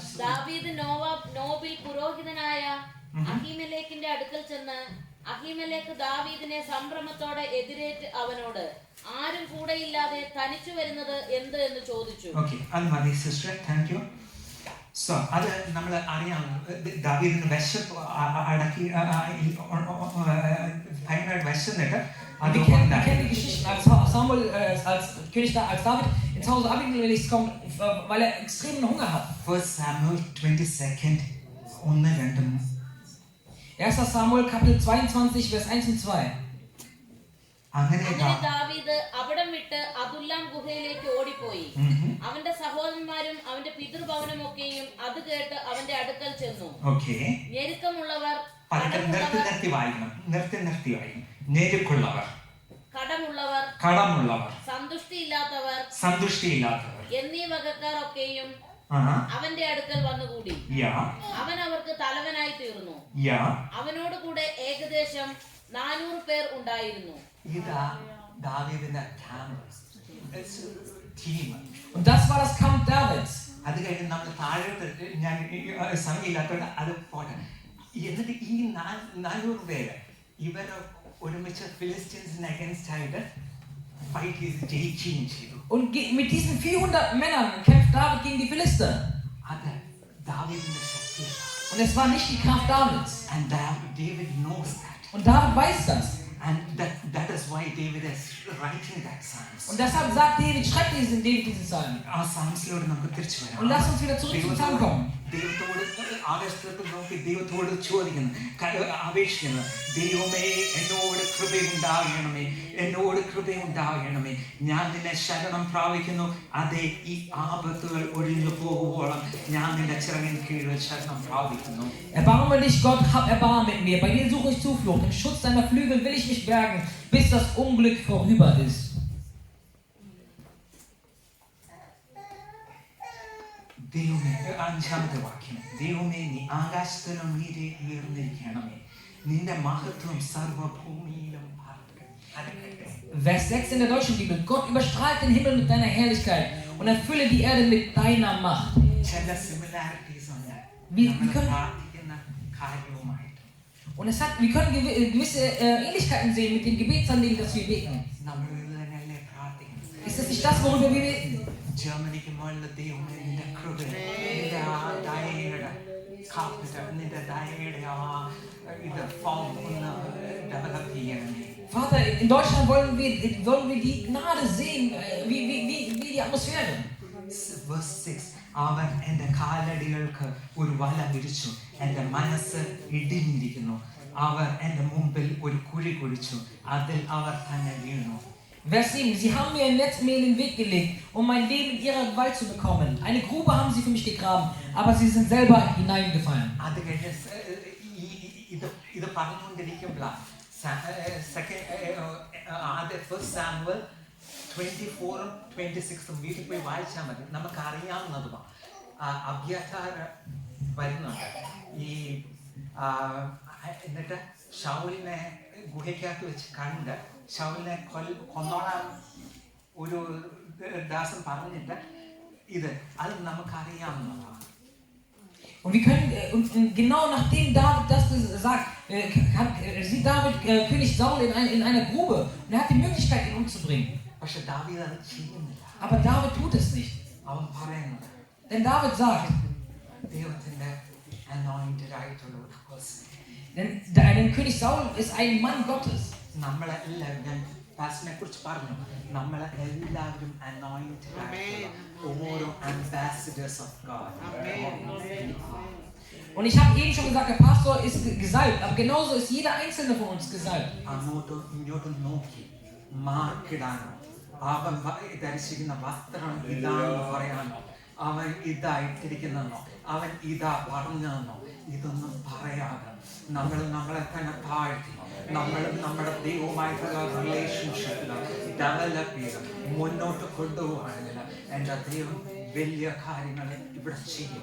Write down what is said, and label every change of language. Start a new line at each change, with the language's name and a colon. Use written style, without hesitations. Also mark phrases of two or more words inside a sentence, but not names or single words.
Malayalam: ദാവീദ് നോബിൽ പുരോഹിതനായ അഹീമേലെക്കിന്റെ അടുക്കൽ ചെന്ന് അഹീമേലെക്ക് ദാവീദിനെ സംഭ്രമത്തോടെ എതിരേറ്റ് അവനോട് ആരും കൂടെയില്ലാതെ തനിച്ചു വരുന്നത് എന്ത് എന്ന് ചോദിച്ചു. സോ അത് നമ്മൾ അറിയാം, ദാവീദിന് വിശപ്പ് അടക്കി ഭയങ്കര വിശന്നിട്ട്
German: Wir kennen die Geschichten, als König als David ins Hause Abimelechs kommt, weil er extremen Hunger hat. 1 Samuel 22 1 2. 1. Samuel Kapitel 22 Vers 1 und 2.
Malayalam: അങ്ങനെ ദാവീദ് അവിടം വിട്ട് അദുല്ലാം ഗുഹയിലേക്ക് ഓടിപ്പോയി. അവന്റെ സഹോദരന്മാരും അവന്റെ പിതൃഭവനം ഒക്കെയും അത് കേട്ട് അവന്റെ അടുക്കൽ ചെന്നു. ഞെരുക്കമുള്ളവർ, ഞെരുക്കുള്ളവർ, കടമുള്ളവർ, സന്തുഷ്ടിയില്ലാത്തവർ എന്നീ വകക്കാർ ഒക്കെയും അവന്റെ അടുക്കൽ വന്നുകൂടി. അവൻ അവർക്ക് തലവനായി തീർന്നു. അവനോട് കൂടെ ഏകദേശം 400 പേർ ഉണ്ടായിരുന്നു.
German: Und das war das Kampf Davids.
Malayalam: അത് കഴിഞ്ഞ് നമ്മൾ താഴോട്ട് ഞാൻ സമയമില്ലാത്തതുകൊണ്ട് അത് പോട്ടെ. എന്നിട്ട് ഈ 400 പേര് ഇവർ ഒരുമിച്ച്
English: Philistines against
Malayalam: ആയിട്ട് ഫൈറ്റ് ചെയ്ത് ജയിക്കുകയും ചെയ്തു.
German: Und mit diesen 400 Männern kämpft David gegen die Philister.
Malayalam: അത് ദാവീദിന്റെ ശക്തിയാണ്.
German: Und es war nicht die Kraft Davids.
English: And David knows that.
German: Und David weiß das.
English: And that is why David is writing that Psalms.
German: Und deshalb sagt David, schreibt diesen Psalm.
Malayalam: ആ സാംസിലോട് നമുക്ക് തിരിച്ചു വരാം.
German: Und lass uns wieder zurück zum Psalm kommen.
Malayalam: ദൈവത്തോട് ആകാശത്തോട് നോക്കി ദൈവത്തോട് ചോദിക്കുന്നു, അപേക്ഷിക്കുന്നു, ദൈവമേ എന്നോട് കൃപയുണ്ടാകണമേ, എന്നോട് കൃപയുണ്ടാകണമേ. ഞാൻ നിന്നെ ശരണം പ്രാപിക്കുന്നു. അതെ, ഈ ആപത്തുകൾ ഒഴിഞ്ഞു പോകുവോളം ഞാൻ നിന്റെ ചിറകിൻ കീഴിൽ ശരണം പ്രാപിക്കുന്നു.
German: Erbarme dich, Gott, hab Erbarmen mit mir. Bei dir suche ich Zuflucht. Im Schutz deiner Flügel will ich mich bergen, bis das Unglück vorüber ist.
Malayalam: ദൈവമേ, 5ാമത്തെ വാക്യം, ദൈവമേ നീ ആകാശത്തിലും മീതെ ഉയർന്നിരിക്കണമേ, നിന്റെ മഹത്വം സർവ്വഭൂമിയിലും
German: Vers 6 in der deutschen Bibel. Gott überstrahlt den Himmel mit deiner Herrlichkeit und erfülle die Erde mit deiner Macht. Und wir können gewisse Ähnlichkeiten sehen mit dem Gebetsanliegen, das wir beten. Ist das nicht das, worüber wir beten?
Malayalam: ജർമ്മനിക്ക് മുകളിൽ ദൈവമേ നിന്റെ കൃപ, നിന്റെ ആ ദയയുടെ കാപ്പിട്ട്, നിന്റെ ദയയുടെ ആ ഇത് ഫോം ഒന്ന് ഡെവലപ്പ് ചെയ്യണമേ.
German: Vater, in Deutschland wollen wir die Gnade sehen, wie die Atmosphäre. Verse 6.
Malayalam: അവൻ എൻ്റെ കാലടികൾക്ക് ഒരു വല വിരിച്ചു, എൻ്റെ മനസ്സ് ഇടിഞ്ഞിരിക്കുന്നു. അവർ എൻ്റെ മുമ്പിൽ ഒരു കുഴി കുഴിച്ചു, അതിൽ അവർ തന്നെ വീണു.
German: Vers 7. Sie haben mir ein Netz mir in den Weg gelegt, um mein Leben in ihrer Gewalt zu bekommen. Eine Grube haben sie für mich gegraben, aber sie sind selber hineingefallen.
Malayalam: അത് കഴിഞ്ഞ് ഇത് പറഞ്ഞുകൊണ്ടിരിക്കുമ്പോഴാണ് 1 Samuel 24 26 വീട്ടിൽ പോയി വായിച്ചാൽ മതി. നമുക്ക് അറിയാവുന്നതുമാണ്. അബ്യാഥാർ വരുന്നുണ്ട്. ഈ എന്നിട്ട് ശൗലിനെ ഗുഹയ്ക്കകത്ത് വെച്ച് കണ്ട് ശൗലിനെ കൊന്നോളാൻ ഒരു ദാസൻ പറഞ്ഞിട്ട് അത് നമുക്കറിയാവുന്നതാണ്.
German: Und wir können, und genau nachdem David das sagt, sieht David König Saul in einer Grube und er hat die Möglichkeit, ihn umzubringen.
Malayalam: പക്ഷെ ദാവീദ് അത് ചെയ്യുന്നില്ല.
German: Aber David tut es nicht.
Malayalam: അവൻ പറയുന്നത്,
German: Denn David sagt,
Malayalam: ദൈവത്തിന്റെ anointed ആയിട്ടുള്ള ഒരു person.
German: denn König Saul ist ein Mann Gottes.
Malayalam: നമ്മളെല്ലാവരും, ഞാൻ പാസ്റ്ററിനെ കുറിച്ച് പറഞ്ഞു, നമ്മളെല്ലാവരും anointed ആയിട്ടുള്ള ഓരോ
English: ambassadors of God.
German: Und ich habe eben schon gesagt, der Pastor ist gesalbt, aber genauso ist jeder einzelne von uns gesalbt.
Malayalam: അങ്ങോട്ടും ഇങ്ങോട്ടും നോക്കി മാർക്കിടാനോ അവൻ ധരിച്ചിരിക്കുന്ന വസ്ത്രം ഇതാണെന്ന് പറയാനോ അവൻ ഇതായിട്ടിരിക്കുന്നതെന്നോ അവൻ ഇതാ പറഞ്ഞതെന്നോ ഇതൊന്നും പറയാതെ നമ്മളെ തന്നെ താഴ്ത്തി നമ്മുടെ ദൈവവുമായിട്ടുള്ള
English: relationship develop
Malayalam: ചെയ്ത് മുന്നോട്ട് കൊണ്ടുപോവുകയാണെങ്കിൽ എൻ്റെ ദൈവം വലിയ കാര്യങ്ങൾ ഇവിടെ ചെയ്യും.